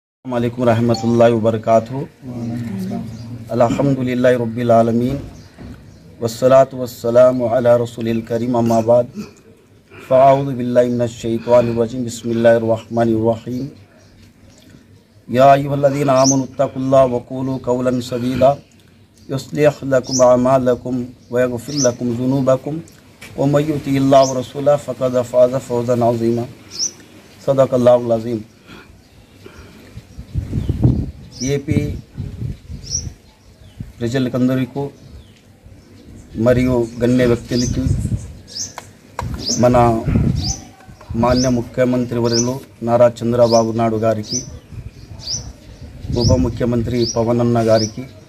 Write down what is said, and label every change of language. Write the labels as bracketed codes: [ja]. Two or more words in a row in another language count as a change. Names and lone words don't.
[ar] السلام عليكم رحمة الله وبركاته. الحمد لله رب العالمين والصلاة والسلام على رسوله الكريم أما بعد فأعوذ بالله من الشيطان الرجيم بسم الله الرحمن الرحيم. يا أيها الذين آمنوا اتقوا الله وقولوا قولا سديدا يصلح لكم أعمالكم ويغفر لكم ذنوبكم ومن يطع الله ورسوله فقد فاز فوزا عظيما. صدق الله العظيم. [te] ఏపీ ప్రజలకందరికీ మరియు గణ్య వ్యక్తులకి మన మాన్య ముఖ్యమంత్రి వర్యులు నారా చంద్రబాబు నాయుడు గారికి, ఉప ముఖ్యమంత్రి పవన్ అన్న గారికి,